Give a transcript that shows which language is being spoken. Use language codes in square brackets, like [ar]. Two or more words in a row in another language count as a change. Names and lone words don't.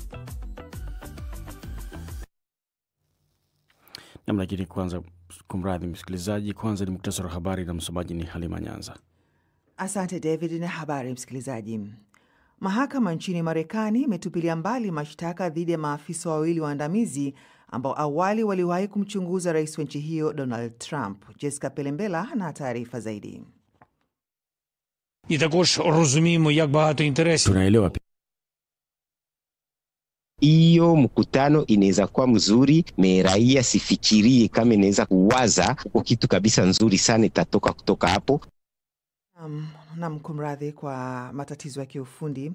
[sw] Lakini kwanza, kumradhi msikilizaji, kwanza ni muktasari wa habari na msomaji ni Halima Nyanza. Asante David, na habari msikilizaji. Mahakama nchini Marekani imetupilia mbali mashtaka dhidi ya maafisa wawili waandamizi ambao awali waliwahi kumchunguza rais wa nchi hiyo Donald Trump. Jessica Pelembela na taarifa zaidi. [uk] І також розуміємо, як багато інтересів. [sw] Tunaelewa hiyo mkutano inaweza kuwa mzuri, raia sifikirie kama inaweza kuwaza kwa kitu kabisa nzuri sana itatoka kutoka hapo. Na mkumradhi kwa matatizo ya kiufundi.